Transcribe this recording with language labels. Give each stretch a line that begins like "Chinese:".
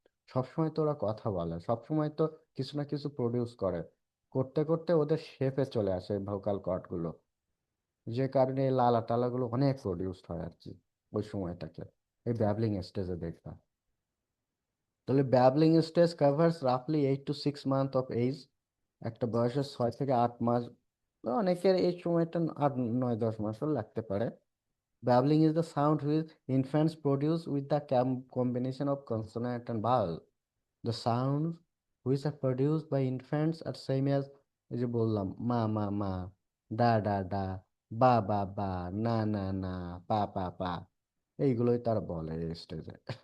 Bangla: সবসময় তো ওরা কথা বলে, সবসময় তো কিছু না কিছু প্রডিউস করে, করতে করতে ওদের শেপে চলে আসে ভোকাল কর্ড গুলো, যে কারণে এই লালা টালাগুলো অনেক প্রডিউসড হয় আর কি ওই সময়টাকে, এই ব্যাবলিং স্টেজে দেখবা। তাহলে
English: babbling stage covers রাফলি 8 to 6 month of age,
Bangla: একটা বয়সের 6 থেকে 8 মাস, বা অনেকের এই সময়টা 8, 9, 10 মাসও লাগতে পারে।
English: Babbling is the sound which infants produce with the combination of consonant and vowel. The sounds which are produced by infants are same as,
Bangla: এই যে বললাম,
English: মা, ডা ডা ডা, বা, না, পা।
Bangla: এইগুলোই তারা বলে এই স্টেজে।